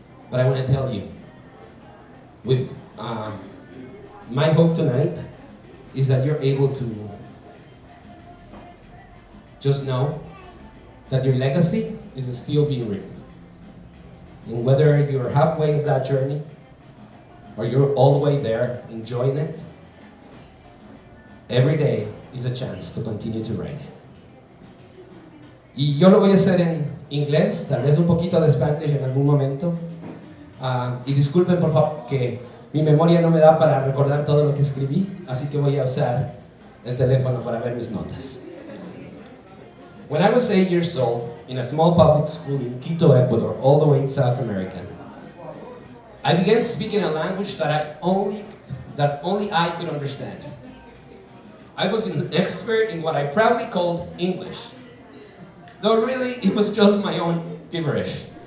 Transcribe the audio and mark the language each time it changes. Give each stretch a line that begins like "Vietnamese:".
English: But I want to tell you, with my hope tonight is that you're able to just know that your legacy is still being written. And whether you're halfway of that journey or you're all the way there enjoying it, every day is a chance to continue to write it.
Spanish: Y yo lo voy a hacer en inglés, tal vez un poquito de Spanish en algún momento. Y disculpen por favor que mi memoria no me da para recordar todo lo que escribí, así que voy a usar el teléfono para ver mis notas.
English: When I was 8 years old, in a small public school in Quito, Ecuador, all the way in South America, I began speaking a language that only I could understand. I was an expert in what I proudly called English, though really it was just my own gibberish.